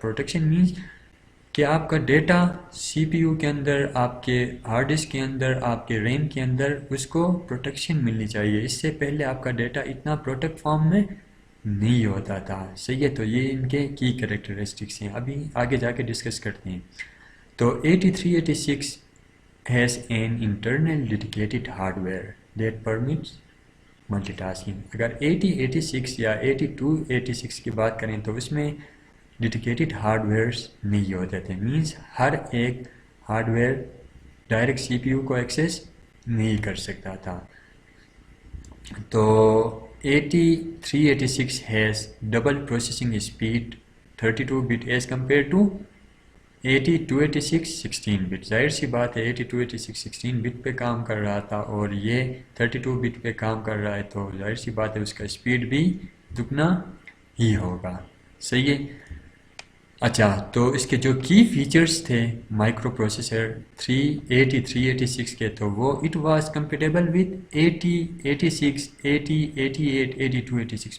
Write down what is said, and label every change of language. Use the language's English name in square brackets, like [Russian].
[Urdu] Protection means کہ آپ کا ڈیٹا سی پی یو کے اندر، آپ کے ہارڈ ڈسک کے اندر، آپ کے ریم کے اندر اس کو پروٹیکشن ملنی چاہیے. اس سے پہلے آپ کا ڈیٹا اتنا پروٹیکٹ فارم میں نہیں ہوتا تھا. صحیح ہے. تو یہ ان کے کی کریکٹرسٹکس ہیں، ابھی آگے جا کے ڈسکس کرتے ہیں. [English] تو 8386 has an internal dedicated hardware that permits multitasking. [Urdu] اگر 8086 یا 8286 کی بات کریں تو اس میں ڈیڈیکیٹڈ ہارڈ ویئرس نہیں ہوتے تھے. مینس ہر ایک hard where direct C P U کو ایکسیس نہیں کر سکتا تھا. [English] تو 8386 has double processing speed 32 bit as compared to 8286 16 bit. [Urdu] ظاہر سی بات ہے 8286 16 بٹ پہ کام کر رہا تھا اور یہ 32 بٹ پہ کام کر رہا ہے، تو ظاہر سی بات ہے اس کا اسپیڈ بھی دگنا ہی ہوگا. صحیح ہے. اچھا، تو اس کے جو کی فیچرز تھے مائکرو پروسیسر 386 کے، تو وہ [English] it was compatible with [Urdu] 80 86 80 88 82 86.